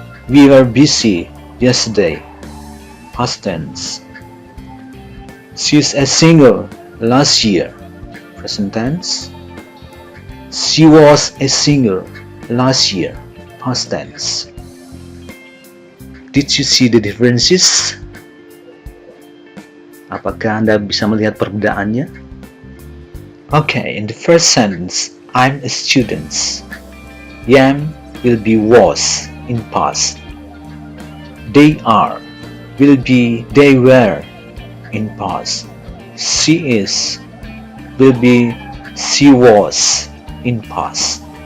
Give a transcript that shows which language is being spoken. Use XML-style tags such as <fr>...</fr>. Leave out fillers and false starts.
<en>We were busy yesterday, past tense. She's a singer last year, present tense. She was a singer last year, past tense. Did you see the differences?</en> <id>Apakah Anda bisa melihat perbedaannya?</id> <en>Okay, in the first sentence, I'm a student. Am will be was in past. They are will be they were in past. She is will be she was in past.</en>